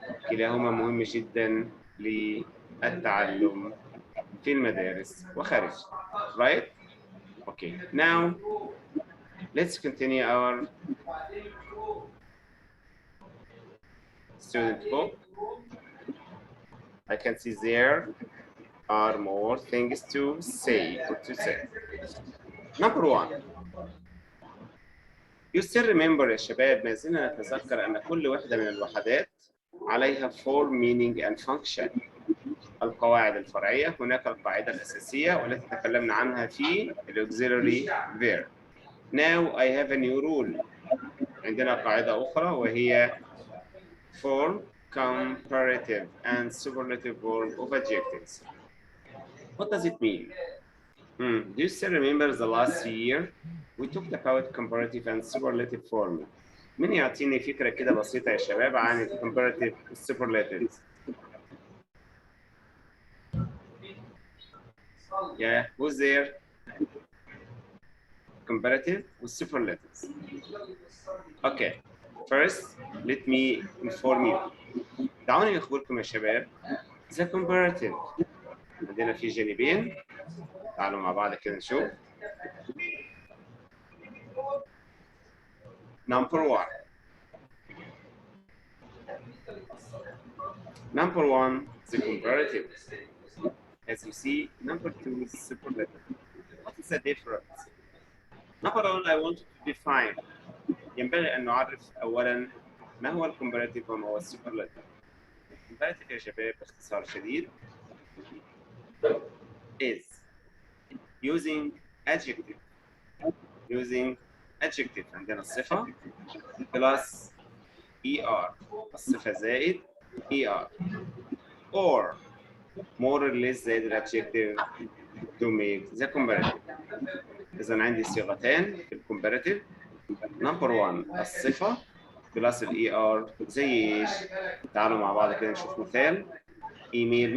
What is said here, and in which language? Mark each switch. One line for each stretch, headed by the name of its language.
Arabic: كلاهما مهم جدا للتعلم في المدارس وخارج.
English: Right? Okay. Now let's continue our student book. I can see there are more things to say. Number one. You still remember
Arabic: يا شباب، ما زلنا نتذكر أن كل وحدة من الوحدات عليها
English: form, meaning and function.
Arabic: القواعد الفرعية، هناك القاعدة الأساسية والتي تكلمنا عنها في auxiliary verb.
English: Now I have a new rule.
Arabic: عندنا قاعدة أخرى وهي
English: form, comparative and superlative form of adjectives. What does it mean? Do you still remember the last year? We talked about comparative and superlative form.
Arabic: مين يعطيني فكرة كده بسيطة يا شباب عن comparative superlatives?
English: Yeah, who's there? comparative والsuperlatives. Okay, first let me inform you.
Arabic: دعوني أخبركم يا شباب
English: the comparative
Arabic: عندنا في جانبين. تعالوا مع بعض كده نشوف.
English: Number one. Number one, the comparative. As you see, number two is superlative. What is the difference? Number one, I want to define.
Arabic: ينبغي أن نعرف أولاً ما هو الكومباراتيف وما هو السوبرلاتيف. الكومباراتيف يا شباب باختصار شديد
English: is using adjective. Using adjective
Arabic: عندنا الصفة
English: plus er.
Arabic: الصفة زائد er.
English: Or more or less
Arabic: زائد الادجكتيف
English: to make the comparative.
Arabic: إذا عندي صيغتين في الكومباراتيف. نمبر 1 الصفة بلس الاي ار زي ايش؟ تعالوا مع بعض كده نشوف مثال. ايميل.